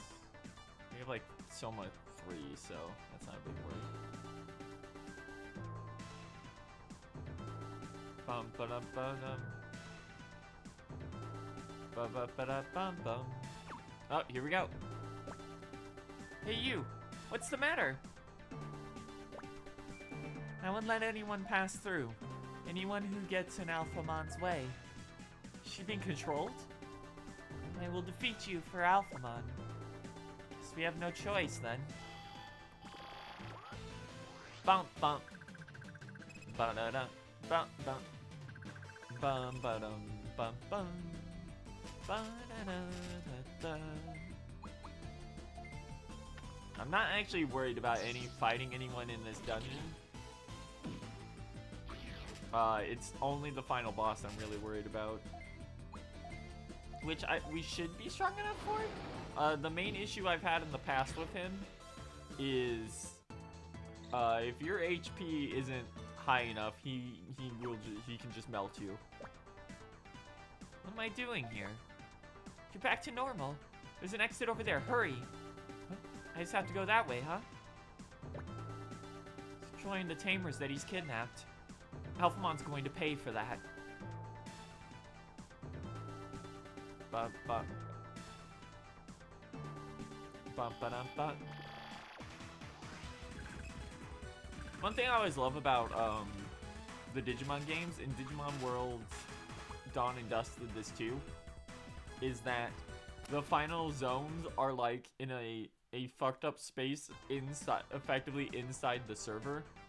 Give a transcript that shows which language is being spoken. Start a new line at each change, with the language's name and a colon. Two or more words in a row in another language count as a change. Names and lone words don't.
English: We have like Soma 3, so that's not a big worry. Bum ba dum ba dum. Ba ba ba da bum bum. Oh, here we go. Hey you, what's the matter? I won't let anyone pass through. Anyone who gets in Alphamon's way. Is she being controlled? I will defeat you for Alphamon. Guess we have no choice then. Bump bump. Ba da da. Bump bump. Bum ba dum bum bum. Ba da da da da. I'm not actually worried about fighting anyone in this dungeon. It's only the final boss I'm really worried about. Which we should be strong enough for. The main issue I've had in the past with him is if your HP isn't high enough, he can just melt you. What am I doing here? You're back to normal. There's an exit over there. Hurry. I just have to go that way, huh? He's join the tamers that he's kidnapped. Alphamon's going to pay for that. Ba ba. Ba ba dum ba. One thing I always love about the Digimon games, in Digimon World Dawn and Dusk did this too, is that the final zones are like in a fucked up space inside, effectively inside the server.